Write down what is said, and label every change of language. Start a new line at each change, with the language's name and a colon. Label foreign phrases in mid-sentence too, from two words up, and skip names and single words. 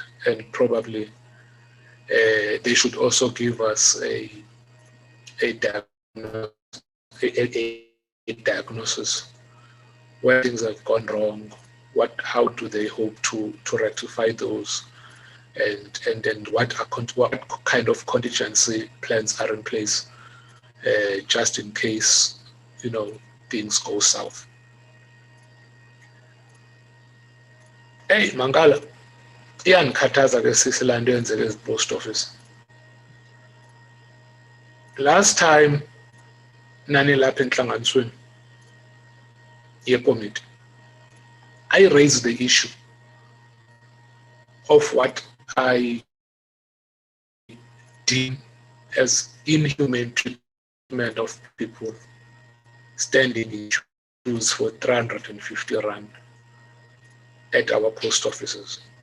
English: And probably they should also give us a diagnosis where things have gone wrong, how do they hope to rectify those, and then what kind of contingency plans are in place just in case, things go south.
Xhosa: Hey, Mangala, iyandikhathaza ke sisi laa nto yenzeke ezi-post office.
English: Last time
Zulu: nani lapha enhlanganisweni yekomiti,
English: I raised the issue of what I deem as inhumane treatment of people standing in queues for 350 rand at our post offices.